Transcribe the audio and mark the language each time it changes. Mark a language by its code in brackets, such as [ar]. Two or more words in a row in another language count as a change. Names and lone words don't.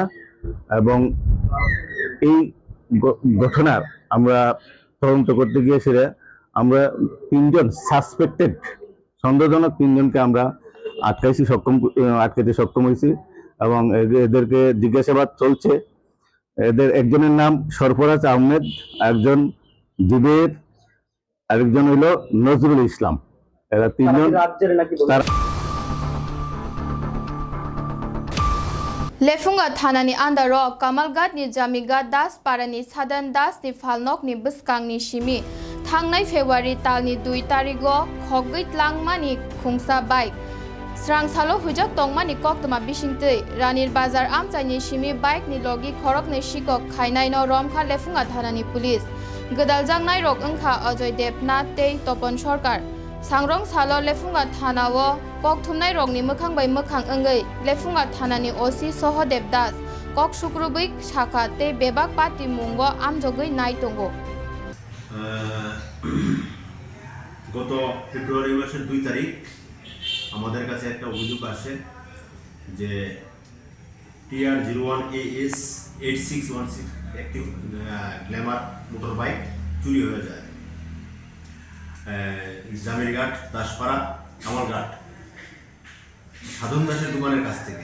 [bn] এবং এই ঘটনার আমরা তদন্ত করতে গিয়ে সেটা আমরা 3জন সাসপেক্টেড সন্দেহজনক 3জনকে আমরা আটকাইতে সক্ষম হয়েছি এবং এদেরকে জিজ্ঞাসাবাদ চলছে। এদের একজনের নাম সরফরাজ আহমেদ, একজন জুবের, আরেকজন হইল নজরুল ইসলাম। এরা 3জন রাজ্যের নাকি [trp] Lefunga Thanani Andaro Kamalgat ni Jamigat Das Parani Sadan Das ni Falnok ni Buskang ni Shimi Thangnai February tal ni 2 tarigo Khogit Langmani Khungsa Bike Srang Salo Hujak Tongmani Koktoma Bishingte Ranir Bazar Amchai ni Shimi Bike ni Logi Khorok ni Shikok Khainai no Romkha Lefunga Thanani Police Gadaljang Nai Rok Ungkha Ajoy Debnath Tei Topon Sorkar Sangrong Salo Lefunga Thanawo Kok Thumnai Rokni Mokhang bai Mokhang Engai Lefunga Thanani OC Sohodev Das Kok Sukrubik Shaka Te Bebak Pati Mungo Amjogoi Nai Tongo [bn] গত ফেব্রুয়ারি মাসের 2 তারিখ আমাদের কাছে একটা অভিযোগ আসে যে TR01AS 8616 একটি গ্ল্যামার মোটর বাইক চুরি হয়ে যায় জামিরঘাট, দাসপাড়া, কামালঘাট সাধন দাসের দোকানের কাছ থেকে।